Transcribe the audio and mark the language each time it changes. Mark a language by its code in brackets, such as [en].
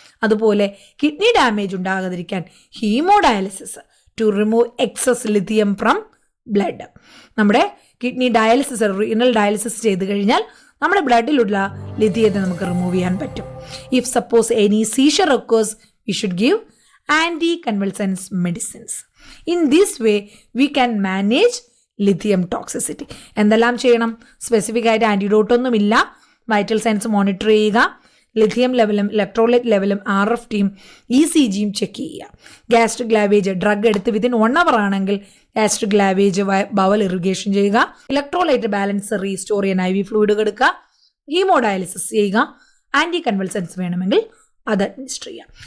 [ml] അതുപോലെ kidney damage ഉണ്ടാകാതിരിക്കാൻ [en] Haemodialysis to remove excess lithium from blood. [ml] നമ്മുടെ കിഡ്നി ഡയാലിസിസ്, റീനൽ ഡയാലിസിസ് ചെയ്ത് കഴിഞ്ഞാൽ നമ്മുടെ ബ്ലഡിലുള്ള ലിഥിയത്തെ നമുക്ക് റിമൂവ് ചെയ്യാൻ പറ്റും. [en] If suppose any seizure occurs we should give anticonvulsant medicines. In this way we can manage lithium toxicity. [ml] എന്തെല്ലാം ചെയ്യണം? സ്പെസിഫിക് ആയിട്ട് ആൻറ്റിഡോട്ട് ഒന്നുമില്ല, വൈറ്റൽ സയൻസ് മോണിറ്റർ ചെയ്യുക, ലിഥിയം ലെവലും ഇലക്ട്രോലൈറ്റ് ലെവലും RFTയും ECGയും ചെക്ക് ചെയ്യുക. ഗ്യാസ്ട്രിക് ലാവേജ് ഡ്രഗ് എടുത്ത് [en] within 1 hour [ml] ആണെങ്കിൽ ഗ്യാസ്ട്രിക് ലാവേജ് ബവൽ ഇറിഗേഷൻ ചെയ്യുക. ഇലക്ട്രോലൈറ്റ് ബാലൻസ് റീസ്റ്റോർ ചെയ്യാൻ IV ഫ്ലൂയിഡ് കൊടുക്കുക. ഹീമോഡയാലിസിസ് ചെയ്യുക. ആൻറ്റി കൺവൾസൻസ് വേണമെങ്കിൽ അത് അഡ്മിനിസ്റ്റർ ചെയ്യാം.